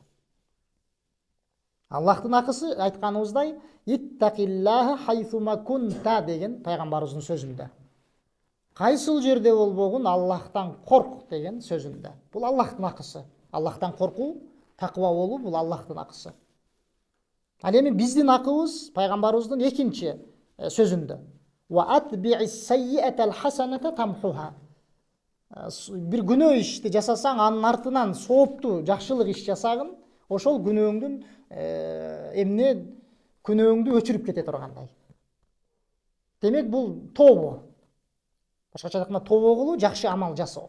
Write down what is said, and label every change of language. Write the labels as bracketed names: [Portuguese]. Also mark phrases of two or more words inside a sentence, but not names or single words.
[Kyrgyz] Аллахтын акысы айтканыбыздай, [Arabic] اتق الله حيثما كنت [Kyrgyz] деген пайгамбарыбыздын сөзүндө. Кайсыл жерде болбогун Аллахтан корк деген сөзүндө. Бул Аллахтын акысы. Аллахтан коркуу, такыба болуу бул Аллахтын акысы. Ал эми биздин акыбыз пайгамбарыбыздын экинчи сөзүндө. [Arabic] وأتبع السيئة الحسنة تمحها. [Kyrgyz] Бир күнөө ишти жасасаң, анын артынан сооптуу жакшылык иш жасагын, ошол күнөөңдүн күнөөңдү өчүрүп кете тургандай. Демек бул тобо. Башкача айтканда тобо кылуу, жакшы амал жасоо.